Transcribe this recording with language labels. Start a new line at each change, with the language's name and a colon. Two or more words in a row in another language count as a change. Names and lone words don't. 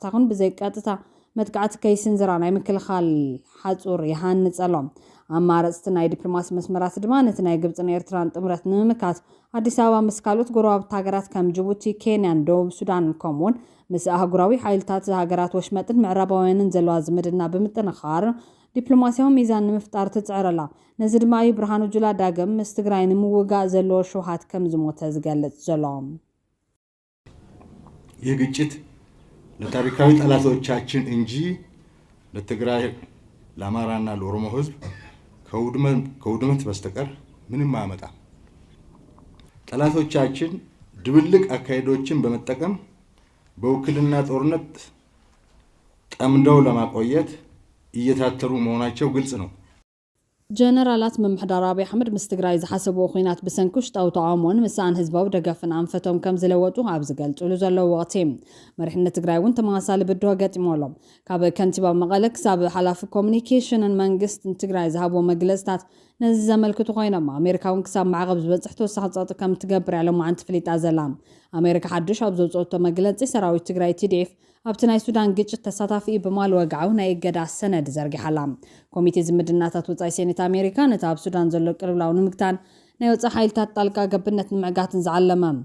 Tigrinya: ይኹን ብዘይቀጥታ መጥቃዕቲ ከይስንዝራ ናይ ምክልኻል ሓጹር ይሃንጸሎም ኣማራጽቲ ናይ ዲፕሎማሲ መስመራት ድማ ነቲ ናይ ግብፅን ኤርትራን ጥምረት ንምምካት ኣዲስ ኣበባ ምስ ካልኦት ጎረባብቲ ሃገራት ከም ጅቡቲ ኬንያን ደቡብ ሱዳን ከምኡውን ምስ ኣህጉራዊ ሓይልታት ሃገራት ወሽመጥን ምዕራባውያንን ዘለዋ ዝምድና ብምጥንኻር ዲፕሎማስያዊ ሚዛን ንምፍጣር ትጽዕረላ ነዚ ድማ እዩ ብርሃኑ ጁላ ዳግም ምስ ትግራይ ንምውጋእ ዘለዎ ሸውሃት ከም ዝሞተ ዝገልጽ ዘሎ
Amharic: ይህ ግጭት ለታሪካዊ ጠላቶቻችን እንጂ ለትግራይ ለአማራና ለኦሮሞ ህዝብ ከውድመት በስተቀር ምንም አያመጣም። ጠላቶቻችን ድብልቅ አካሄዶችን በመጠቀም በውክልና ጦርነት ጠምደው ለማቆየት እየታተሩ መሆናቸው ግልጽ ነው።
Tigrinya: ጀነራላት ምምሕዳር አብይ አሕመድ ምስ ትግራይ ዝሓሰብዎ ኩናት ብሰንኪ ውሽጣዊ ተቃውሞን ምስኣን ህዝባዊ ደገፍን ኣንፈቶም ከም ዝለወጡ ኣብ ዝገልጽሉ ዘለዉ ወቅቲ መሪሕነት ትግራይ እውን ተመሳሳሊ ብድሆ ገጢሞሎም ካብ ከንቲባ መቐለ ክሳብ ሓላፊ ኮሙኒኬሽንን መንግስትን ትግራይ ዝሃብዎ መግለጽታት ነዚ ዘመልክቱ ኮይኖም ኣሜሪካ እውን ክሳብ ማዕቐብ ዝበጽሕ ተወሳኺ ፀጥታ ከም ትገብር ያለማዓንቲ ፍሊጣ ዘላ ኣሜሪካ ሓድሽ ኣብ ዘውፅኦቶ መግለጺ ሰራዊት ትግራይ TDF ኣብቲ ናይ ሱዳን ግጭት ተሳታፊ በማል ወግዓው ናይ እገዳ ሰነድ ዘርጊሓላ ኮሚቴ ዝምድናታት ወጻኢ ሴኔት ኣሜሪካ ነቲ ኣብ ሱዳን ዘሎ ቅልውላው ንምግታን ናይ ወጻኢ ሓይልታት ጣልቃ ገብነት ንምዕጋትን ዝዓለመ